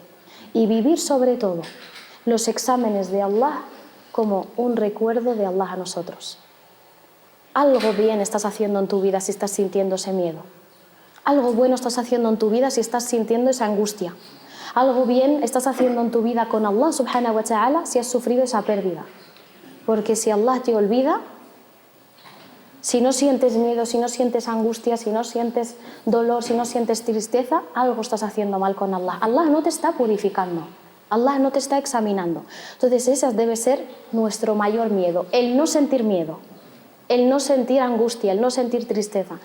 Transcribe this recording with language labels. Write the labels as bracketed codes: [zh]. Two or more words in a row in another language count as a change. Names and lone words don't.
[es] Y vivir sobre todo los exámenes de Allah como un recuerdo de Allah a nosotros. Algo bien estás haciendo en tu vida si estás sintiendo ese miedo. Algo bueno estás haciendo en tu vida si estás sintiendo esa angustia. Algo bien estás haciendo en tu vida con [ar] الله سبحانه وتعالى [es] si has sufrido esa pérdida. Porque si Allah te olvida, si no sientes miedo, si no sientes angustia, si no sientes dolor, si no sientes tristeza, algo estás haciendo mal con Allah. Allah no te está purificando, Allah no te está examinando. Entonces ese debe ser nuestro mayor miedo, el no sentir miedo, el no sentir angustia, el no sentir tristeza.